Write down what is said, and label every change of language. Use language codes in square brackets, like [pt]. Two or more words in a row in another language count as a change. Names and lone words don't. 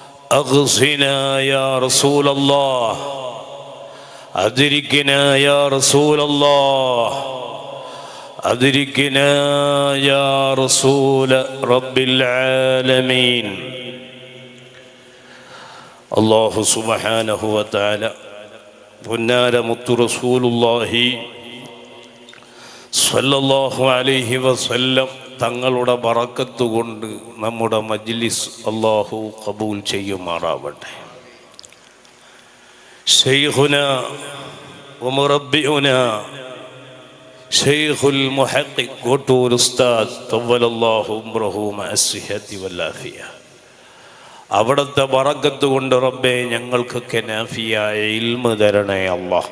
[ar] أغثنا يا رسول الله أدركنا يا رسول الله أدركنا يا رسول رب العالمين. الله سبحانه وتعالى [ml] പൊന്നാര മുത്തു [ar] رسول الله صلى الله عليه وسلم [ml] തങ്ങളുടെ ബറക്കത്ത് കൊണ്ട് നമ്മുടെ മജ്ലിസ് അല്ലാഹു ഖബൂൽ ചെയ്യുമാറാവട്ടെ. [ar] شيخنا ومربينا الشيخ المحقق [ml] കോട്ടൂർ ഉസ്താദ് [ar] طول الله عمره مع الصحة والعافية, [ml] അവിടുത്തെ ബറക്കത്ത് കൊണ്ട് റബ്ബേ ഞങ്ങൾക്കൊക്കെ നാഫിയായ ഇൽമ് തരണേ അല്ലാഹ്.